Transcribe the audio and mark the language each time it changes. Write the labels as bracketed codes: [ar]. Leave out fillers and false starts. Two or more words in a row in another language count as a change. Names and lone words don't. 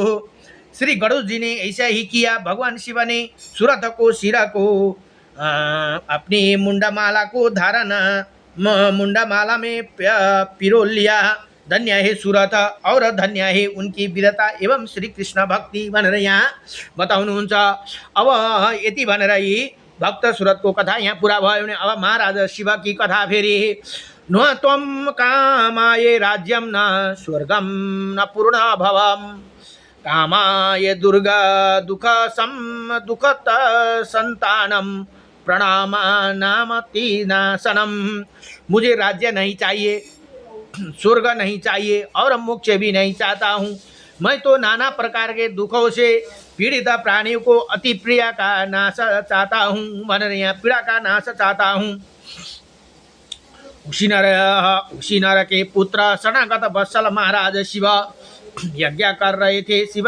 [hi] श्री गरुड़ जी ने ऐसा ही किया। भगवान शिव ने सूरत को सिरा को अपनी मुंडमाला को धारण मुंडमाला में पिरो लिया। धन्य है सूरत और धन्य है उनकी वीरता एवं श्री कृष्ण भक्ति [ne] भनेर यहाँ बताउनुहुन्छ। अब यति भनेर यी भक्त सूरत को कथा यहाँ पूरा भयो भने अब महाराज शिव की कथा फेरि [sa] न त्वं कामाये राज्यम न स्वर्गम न पूर्ण भवम कामाय दुर्गा दुखत संतानम प्रणामानामति नाशनम। [hi] मुझे राज्य नहीं चाहिए, स्वर्ग नहीं चाहिए और मोक्ष भी नहीं चाहता हूँ। मैं तो नाना प्रकार के दुखों से पीड़ित प्राणियों को अति प्रिय का नाश चाहता हूँ, [ne] भनेर यहाँ [hi] पीड़ा का नाश चाहता हूँ। उसी नर के पुत्र शरणागत वत्सल महाराज शिव यज्ञ कर रहे थे।